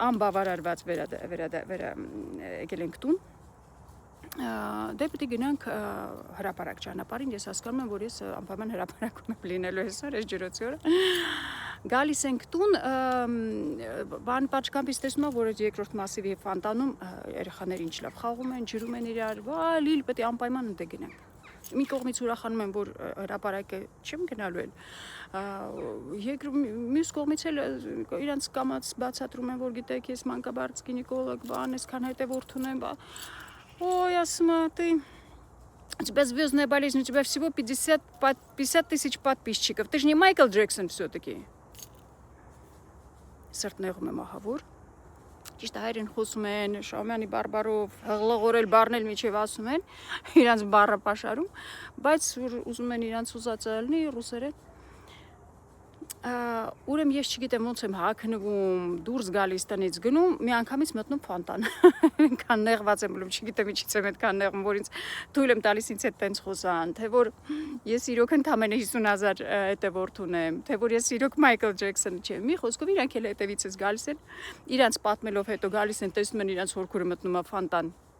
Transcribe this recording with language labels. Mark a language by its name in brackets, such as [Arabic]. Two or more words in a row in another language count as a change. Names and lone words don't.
[Armenian] անբավարարված եկել ենք տուն, դե պետք է գնանք հրապարակ ճանապարհին, ես հասկանում եմ, որ ես անպայման հրապարակում եմ լինելու այսօր, այս ջրոցի օրը, գալիս ենք տուն, բան պատշգամբից տեսնում եմ, որ երկրորդ Մասիվի Ֆանտանում երեխաները ինչ լավ խաղում են, ջրում են իրար, լիլ պետք է անպայման ընդ գնանք։ Մի կողմից ուրախանում եմ, որ հրապարակը չեմ գնալու էլ, մյուս կողմից էլ իրանց կամաց բացատրում եմ, որ гитեք ես մանկաբարձ գինեկոլոգ, բան, այսքան հետև որդուն եմ, ой, ասма, [Russian] ты, у тебя звездная болезнь, у тебя всего 50 тысяч подписчиков, ты же не Майкл Джексон все-таки. [Armenian] Սրտնեղում եմ ահավոր, ճիշտ հայերեն խոսում են, Շահումյանի բարբարով, հղլղորել բառնել միջև ասում են, իրանց բառը պաշարում, բայց ուզում են իրանց ուզածը լինի ռուսերեն, ուրեմն ես չգիտեմ ոնց եմ հագնվում, դուրս գալիս տնից գնում, մի անգամից մտնում Ֆանտան, այնքան նեղված եմ ում, չգիտեմ ինչից եմ այդքան նեղվում, որ ինձ թույլ եմ տալիս ինձ հետ տենց խոսան, թե որ ես իրոք ընդամենը 50,000 հետևորդ ունեմ, թե որ ես իրոք Մայքլ Ջեքսոն չեմ, մի խոսքով իրանք էլ հետևիցս գալիս են, իրանց պատմելով հետո գալիս են, տեսնում են իրանց հորքուրը մտնում է Ֆանտան,